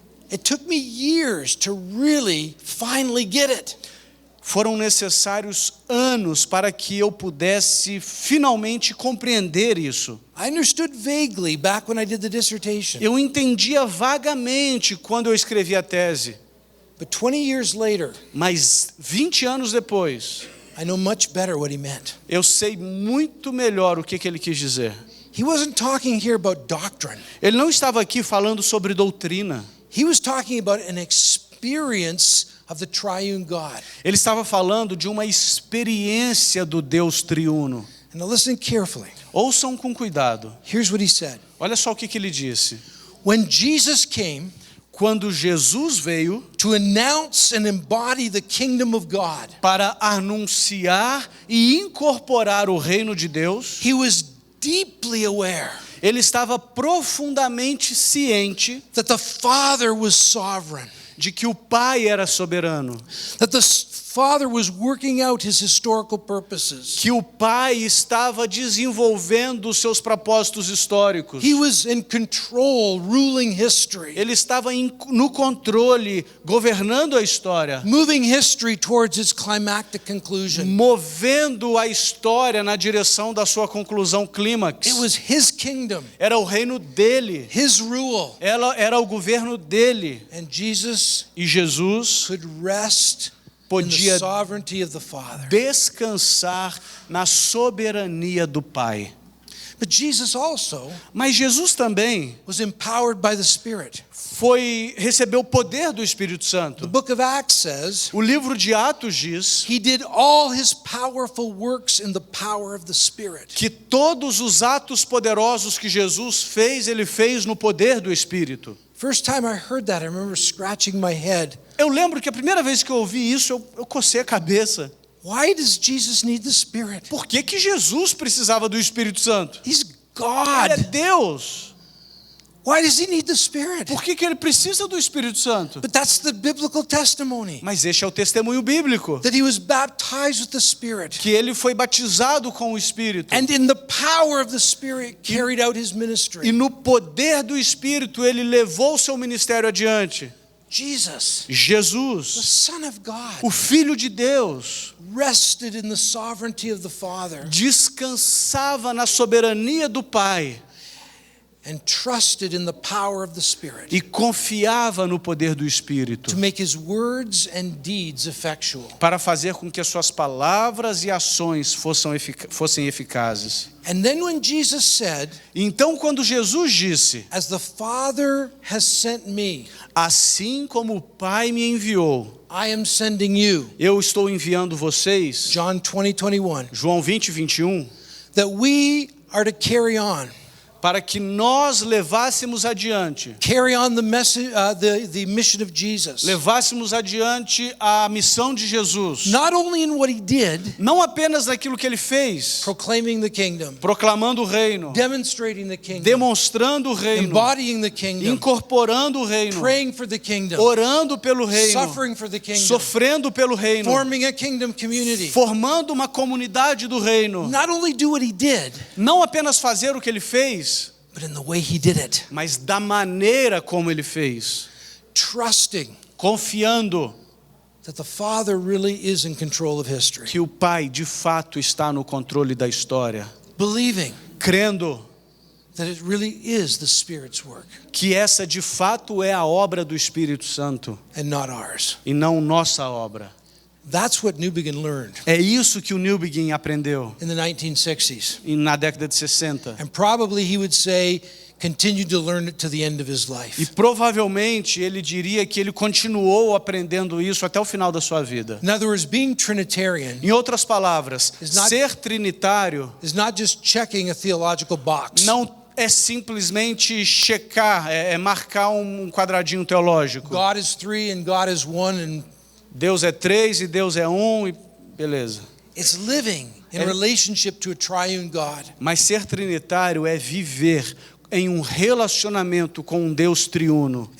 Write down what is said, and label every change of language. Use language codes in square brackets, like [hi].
[en] It took me years to really finally get it. [pt] Foram necessários anos para que eu pudesse finalmente compreender isso. [en] I understood vaguely back when I did the dissertation. [pt] Eu entendia vagamente quando eu escrevi a tese. [en] But 20 years later, [pt] Mas 20 anos depois, [en] I know much better what he meant. [pt] eu sei muito melhor o que ele quis dizer. [en] He wasn't talking here about doctrine. [pt] Ele não estava aqui falando sobre doutrina. [en] He was talking about an experience of the triune God. [pt] Ele estava falando de uma experiência do Deus triuno. [en] And now listen carefully. [pt] Ouçam com cuidado. [en] Here's what he said. [pt] Olha só o que ele disse. [en] When Jesus came [pt] Quando Jesus veio [en] to announce and embody the kingdom of God, [pt] para anunciar e incorporar o reino de Deus, [en] he was deeply aware [pt] ele estava profundamente ciente [en] that the Father was sovereign, [pt] de que o Pai era soberano, [en] that the Father was working out his historical purposes. [pt] que o Pai estava desenvolvendo os seus propósitos históricos. [en] He was in control, ruling history, [pt] Ele estava no controle, governando a história, [en] moving history towards its climactic conclusion. [pt] movendo a história na direção da sua conclusão clímax. [en] It was his kingdom, [pt] Era o reino dele, [en] his rule, [pt] era o governo dele. [en] and Jesus [pt] E Jesus [en] could rest in the [pt] podia [en] sovereignty of the Father. [pt] descansar na soberania do Pai. [en] But Jesus also [pt] Mas Jesus também [en] was empowered by the Spirit. [pt] recebeu o poder do Espírito [en] The [pt] Santo. [en] book of Acts says [pt] O livro de Atos diz [en] he did all his powerful works in the power of the Spirit. [pt] que todos os atos poderosos que Jesus fez, ele fez no poder do Espírito. [en] First time I heard that, I remember scratching my head. [pt] Eu lembro que a primeira vez que eu ouvi isso, eu cocei a cabeça. [en] Why does Jesus need the Spirit? [pt] Por que Jesus precisava do Espírito Santo? [en] He's [pt] Ele [en] God. [pt] é Deus. [en] Why does he need the Spirit? [pt] Por que ele precisa do Espírito Santo? [en] But that's the biblical testimony, [pt] Mas este é o testemunho bíblico, [en] that he was baptized with the Spirit, [pt] que ele foi batizado com o Espírito. [en] and in the power of the Spirit carried out his [pt] E [en] ministry. [pt] no poder do Espírito ele levou o seu ministério adiante. [en] Jesus, the [pt] Jesus, [en] Son of God, [pt] o Filho de Deus, [en] rested in the sovereignty of the Father [pt] descansava na soberania do Pai [en] and trusted in the power of the Spirit [pt] e confiava no poder do Espírito [en] to make his words and deeds effectual. [pt] para fazer com que as suas palavras e ações fossem eficazes. [en] And then when Jesus said, [pt] Então, quando Jesus disse, [en] as the Father has sent me, [pt] assim como o Pai me enviou, [en] I am sending you, [pt] eu estou enviando vocês, [en] John 20:21, [pt] João 20:21, [en] that we are to carry on [pt] para que nós levássemos adiante, [en] carry on the message, the mission of Jesus. [pt] levássemos adiante a missão de Jesus, [en] Not only in what he did, [pt] não apenas naquilo que ele fez, [en] proclaiming the kingdom, [pt] proclamando o reino, [en] demonstrating the kingdom, [pt] demonstrando o reino, [en] embodying the kingdom, [pt] incorporando o reino, [en] praying for the kingdom, [pt] orando pelo reino, [en] suffering for the kingdom, [pt] sofrendo pelo reino, [en] forming a kingdom community. [pt] formando uma comunidade do reino. [en] Not only do what he did, [pt] Não apenas fazer o que ele fez, [en] but in the way he did it, [pt] mas da maneira como ele fez, [en] trusting [pt] confiando [en] that the Father really is in control of history, [pt] que o Pai de fato está no controle da história, [en] believing [pt] crendo [en] that it really is the Spirit's work [pt] que essa de fato é a obra do Espírito Santo [en] and not ours. [pt] e não nossa obra. [en] That's what Newbegin learned [pt] É isso que o Newbegin aprendeu [en] in the 1960s. [pt] na década de 60. [en] And probably he would say, continued to learn it to the end of his [pt] E [en] life. [pt] provavelmente ele diria que ele continuou aprendendo isso até o final da sua vida. [en] In other words, being Trinitarian [pt] Em outras palavras, [en] Is not- [pt] ser trinitário [en] is not just checking a theological box. [pt] não é simplesmente checar, é marcar um quadradinho teológico. [en] God is three and God is one, and [pt] Deus é 3 e Deus é 1 e beleza. [en] it's living in relationship to a triune God. [pt] Mas ser trinitário é viver em um relacionamento com um Deus triuno